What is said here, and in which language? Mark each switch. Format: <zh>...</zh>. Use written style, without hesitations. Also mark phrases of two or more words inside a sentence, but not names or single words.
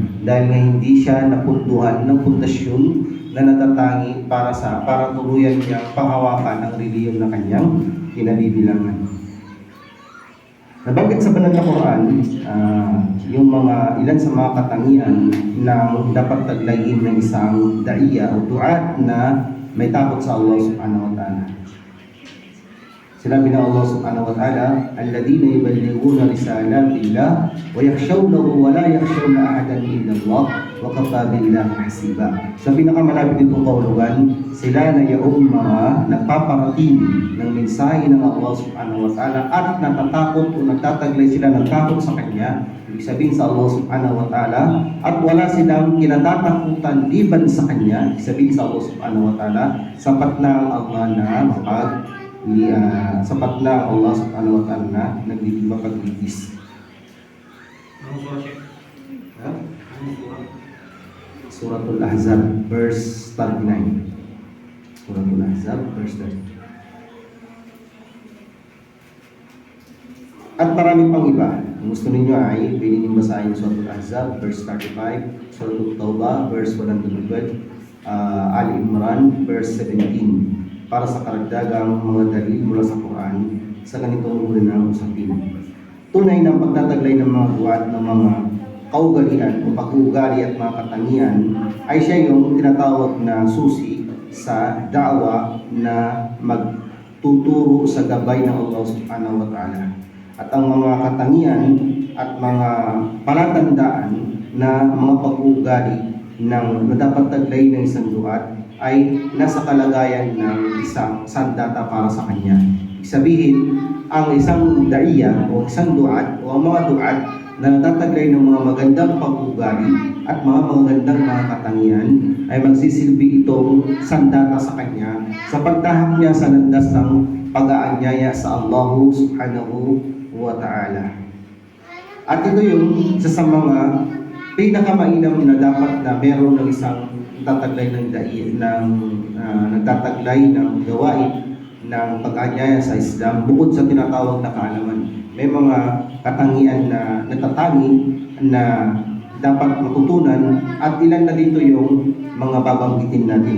<tl>Dahil nga hindi siya napunduhan ng pundasyon na natatangi para tuluyan niyang panghawakan ang reliyon na kanyang kinabibilangan. Nabanggit sa banal na Quran, yung ilan sa mga katangian na dapat taglayin ng isang daiya o duat na may takot sa</tl> <ar>الله سبحانه وتعالى.</ar> <tl>Sinabi ng</tl> <ar>الله سبحانه وتعالى، الذين يبلغون رسالات الله ويخشونه ولا يخشون أحدا إلا الله وكفى بالله حسيبا.</ar> <tl>Sa pinakamalapit nitong kaulugan, sila na yung mga nagpaparating ng mensahe ng</tl> <ar>الله سبحانه وتعالى</ar> <tl>at natatakot o nagtataglay sila ng takot sa Kanya, ibig sabihin sa</tl> <ar>الله سبحانه وتعالى,</ar> <tl>at wala silang kinatatakutan liban sa Kanya, ibig sabihin sa</tl> <ar>الله سبحانه وتعالى,</ar> <tl>sapat na ang Allah na sapat na ang</tl> <ar>الله سبحانه وتعالى</ar> <tl>na nagmapagligis. Suratul Ahzab, verse 39. Suratul Ahzab, verse 39. At marami pang iba. Kung gusto ninyo ay pwede nyo basahin Suratul Ahzab, verse 35, Suratul Tawbah, verse 112, Ali Imran, verse 17, para sa karagdagang mga dalil mula sa Quran sa ganitong uri ng usapin. Tunay na pagtataglay ng mga buwat ng mga kaugalian o pag-uugali at mga katangian ay siya yung tinatawag na susi sa da'wa na magtuturo sa gabay ng</tl> <ar>الله سبحانه وتعالى.</ar> <tl>At ang mga katangian at mga palatandaan na mga pag-uugali na dapat taglay ng isang duat ay nasa kalagayan ng isang sandata para sa kanya. Ibig sabihin, ang isang daiya o isang duat o ang mga duat na natataglay ng mga magandang pag-uugali at mga magandang mga katangian ay magsisilbi itong sandata sa kanya sa pagtahak niya sa landas ng pag-aanyaya sa</tl> <ar>الله سبحانه وتعالى.</ar> <tl>At ito yung isa sa mga pinakamainam na dapat na meron ng isang nagtataglay ng nagtataglay ng gawain ng pag-aanyaya sa Islam bukod sa tinatawag na kaalaman. May mga katangian na natatangi na dapat matutunan at ilan na dito yung mga babanggitin natin.</tl>